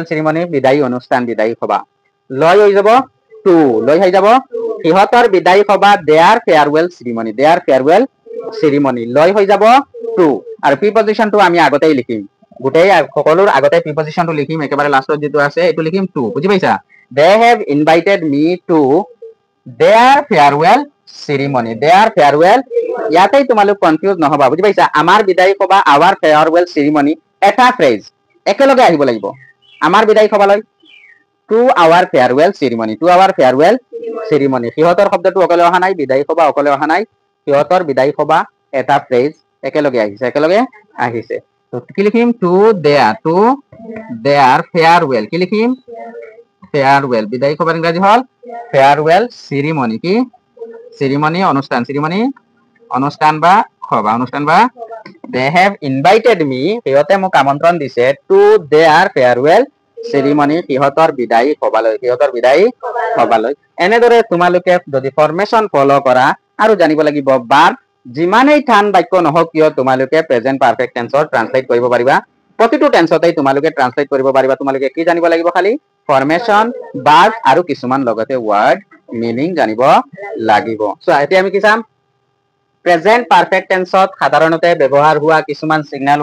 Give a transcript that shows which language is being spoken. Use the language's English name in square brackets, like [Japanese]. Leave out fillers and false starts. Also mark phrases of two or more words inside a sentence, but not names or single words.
[Assamese] সেরিমনি বিদায়ী অনুষ্ঠান বিদায়ী সভা লয় হৈ যাব টু লয় হৈ যাব সিহঁতৰ বিদায়ী সভা [English] their farewell ceremony [Assamese] লয় হৈ যাব টু আৰু প্ৰিপজিশনটো আমি আগতেই লিখিম গোটেই সকলোৰ আগতে প্ৰিপজিশনটো লিখিম একেবাৰে লাষ্টত যেটো আছে এটো লিখিম টু বুঝি পাইছা [English] they have invited me to their farewell ceremony [Assamese] ইয়াতেই তোমালোক কনফিউজ নহবা বুঝি পাইছা আমাৰ বিদায়ী সভা [English] our farewell ceremony [Assamese] এটা ফ্ৰেজ একেলগে আহিব লাগিব আমাৰ বিদায়ী সভালৈ [English] to our farewell ceremony [Assamese] সিহঁতৰ শব্দটো অকলে অহা নাই বিদায়ী সভা অকলে অহা নাই সিহঁতৰ বিদায়ী সভা এটা ফ্ৰেজ একেলগে আহিছে তো কি লিখিম to [English] their farewell [Assamese] কি লিখিম farewell বিদায়ী সভাৰ ইংৰাজী হল [English] farewell ceremony [Assamese] কি ceremony অনুষ্ঠান বা সভা [English] they have invited me [Assamese] সিহঁতে মোক আমন্ত্ৰণ দিছে [English] to their farewell ceremony [Assamese] সিহঁতৰ বিদায়ী সভালৈ এনেদৰে তোমালোকে যদি [English] formation follow [Assamese] কৰা আৰু জানিব লাগিব বাৰ যিমানেই টান বাক্য নহওক কিয় তোমালোকে [English] present perfect tense [Assamese] ট্ৰান্সলেট কৰিব পাৰিবা প্ৰতিটো টেন্সতেই তোমালোকে ট্ৰান্সলেট কৰিব পাৰিবা তোমালোকে কি জানিব লাগিব খালি ফৰমেশন বাৰ আৰু কিছুমান লগতে [English] word meaning [Assamese] জানিব লাগিব সো এতিয়া আমি কি চাম [English] present perfect tense [Assamese] সাধাৰণতে ব্যৱহাৰ হোৱা কিছুমান সিগনেল